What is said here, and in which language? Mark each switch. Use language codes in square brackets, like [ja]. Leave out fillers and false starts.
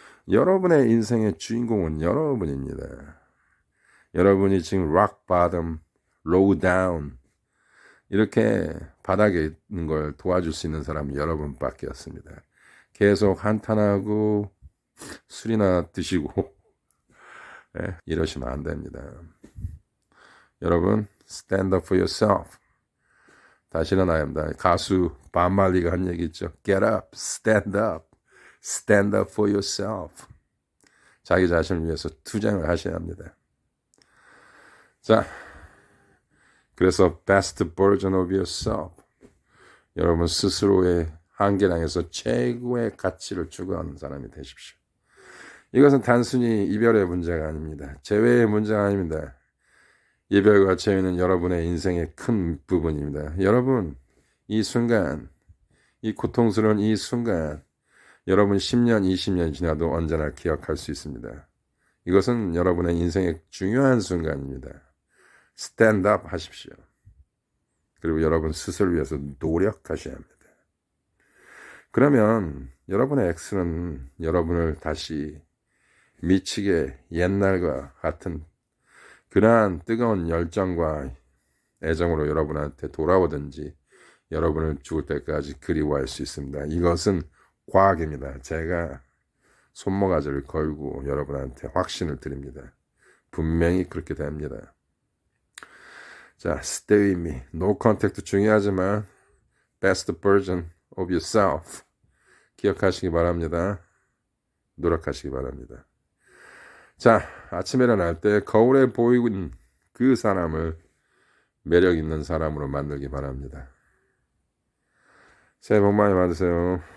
[ko] 여러분의 인생의 주인공은 여러분입니다. 여러분이 지금 [en] rock bottom, low down [ko] 이렇게 바닥에 있는 걸 도와줄 수 있는 사람은 여러분밖에 없습니다. 계속 한탄하고 술이나 드시고 이러시면 안 됩니다. 여러분 [en] stand up for yourself. [ko] 다시 일어나야 합니다. 가수 밥 말리가 한 얘기 있죠. [en] Get up, stand up, stand up for yourself. [ko] 자기 자신을 위해서 투쟁을 하셔야 합니다. 자, 그래서 [en] best version of yourself. [ko] 여러분 스스로의 한계량에서 최고의 가치를 추구하는 사람이 되십시오. 이것은 단순히 이별의 문제가 아닙니다. 재회의 문제가 아닙니다. 이별과 재회는 여러분의 인생의 큰 부분입니다. 여러분, 이 순간, 이 고통스러운 이 순간, 여러분 10년, 20년 지나도 언제나 기억할 수 있습니다. 이것은 여러분의 인생의 중요한 순간입니다. 스탠드 업 하십시오. 그리고 여러분 스스로를 위해서 노력하셔야 합니다. 그러면 여러분의 엑스는 여러분을 다시 미치게 옛날과 같은 그러한 뜨거운 열정과 애정으로 여러분한테 돌아오든지 여러분을 죽을 때까지 그리워할 수 있습니다. 이것은 과학입니다. 제가 손모가지를 걸고 여러분한테 확신을 드립니다. 분명히 그렇게 됩니다. 자, [en] stay with me. No contact [ko] 중요하지만 [en] best version of yourself. [ko] 기억하시기 바랍니다. 노력하시기 바랍니다. 자, 아침에 일어날 때 거울에 보이는 그 사람을 매력 있는 사람으로 만들기 바랍니다. 새해 복 많이 받으세요.